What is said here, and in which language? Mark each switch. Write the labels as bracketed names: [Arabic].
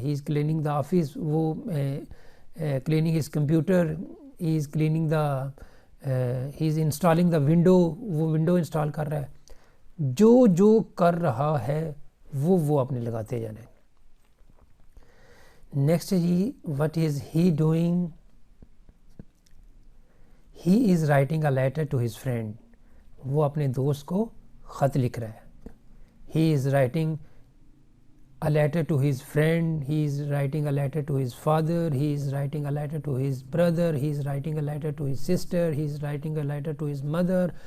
[English] he is cleaning the office, وہ cleaning his computer. he is cleaning the he is installing the window, [Urdu] وہ window install کر رہا ہے. جو کر رہا ہے وہ اپنے لگاتے جانے. نیکسٹ ہے جی [English] what is he doing, he is writing a letter to his friend, [Urdu] وہ اپنے دوست کو خط لکھ رہا ہے. [English] he is writing a letter to his friend, he is writing a letter to his father, he is writing a letter to his brother, he is writing a letter to his sister, he is writing a letter to his mother.